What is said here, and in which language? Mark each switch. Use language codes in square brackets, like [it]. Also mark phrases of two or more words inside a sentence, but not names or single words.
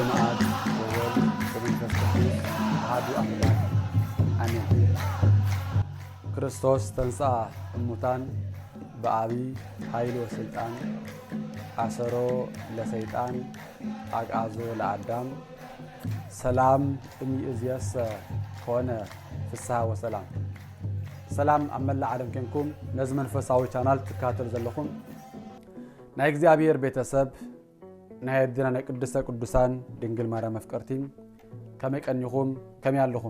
[gez] አብ ወወልድ ወመንፈስ ቅዱስ አሐዱ አምላክ አሜን። ክርስቶስ ተንሥአ እሙታን በአቢይ ኃይል ወስልጣን አሰሮ ለሰይጣን አግዓዞ ለአዳም ሰላም እምይእዜሰ ኮነ ፍስሐ ወሰላም። [ti] ሰላም ኣብ መላእ ዓለም ኮንኩም ነዚ መንፈሳዊ ቻናል ትከታተሉ ዘለኹም ናይ እግዚአብሔር ቤተሰብ ናይ ኣዴና ናይ ቅድስተ ቅዱሳን ድንግል ማርያም መፍቀርቲ ከመይ ቀኒኹም ከመይ ኣለኹም?